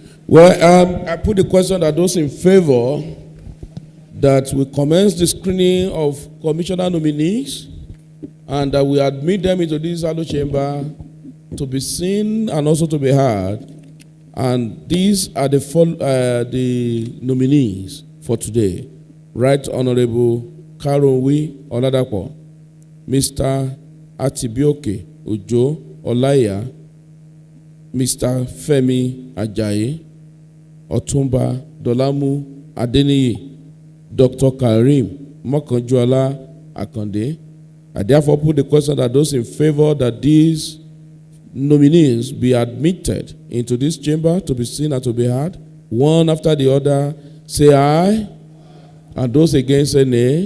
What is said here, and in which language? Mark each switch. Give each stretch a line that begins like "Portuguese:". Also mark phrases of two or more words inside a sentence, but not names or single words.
English: Well, I put the question that those in favor that we commence the screening of commissioner nominees and that we admit them into this hallowed chamber to be seen and also to be heard. And these are the nominees for today. Right Honorable Karonwi Oladapo, Mr. Atibioke Ojo Olaya, Mr. Femi Ajayi, Otumba Dolamu Adeniyi, Dr. Karim Mokanjuola Akande. I therefore put the question that those in favor that these nominees be admitted into this chamber to be seen and to be heard, one after the other, say aye. And those against say nay.